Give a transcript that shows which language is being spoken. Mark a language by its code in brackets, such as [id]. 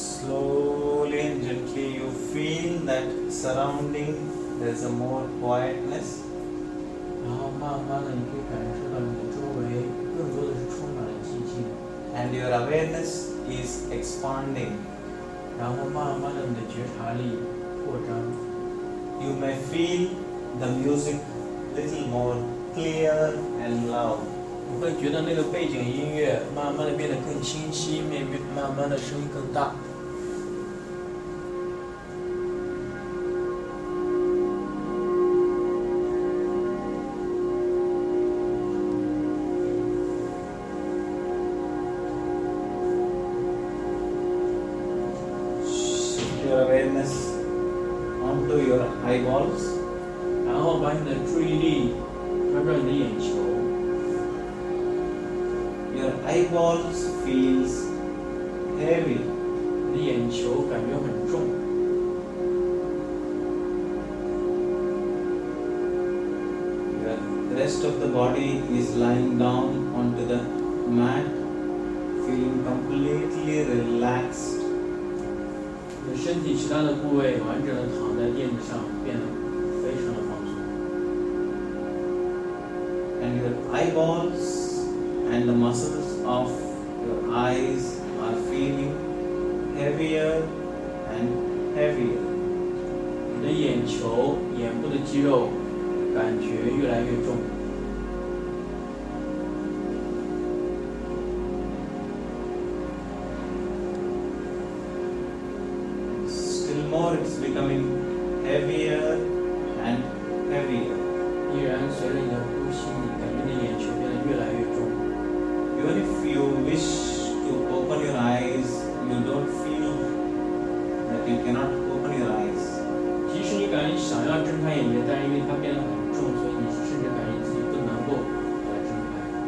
[en] Slowly and gently you feel that surrounding there's a more quietness. [zh] 然后慢慢的，你可以感受到你的周围更多的是充满了寂静。 [en] And your awareness is expanding. [zh] 然后慢慢的，你的觉察力扩张。 [en] You may feel the music little more clear and loud. [zh] 你会觉得那个背景音乐慢慢的变得更清晰，慢慢的声音更大。 [en] Shift your awareness onto your eyeballs. [zh] 然后把你的注意力转转你的眼球， [en] Your eyeballs feels heavy. [zh] 你的眼球感觉很重。 [en] The rest of the body is lying down onto the mat, feeling completely relaxed. [zh] 你的身体其他的部位完整的躺在垫子上，变得非常的放松。 [en] And your eyeballs and the muscles of your eyes are feeling heavier and heavier. [zh] 你的眼球、眼部的肌肉感觉越来越重。 [en] Still more, it's becoming heavier and heavier. [zh] 依然随着你的呼吸，你感觉你的眼球变得越来越重。 [en] Even if you wish to open your eyes, you don't feel that you cannot open your eyes. [zh] 即使你感觉想要睁开眼睛，但是因为它变得很重，所以你甚至感觉自己不能够把它睁开。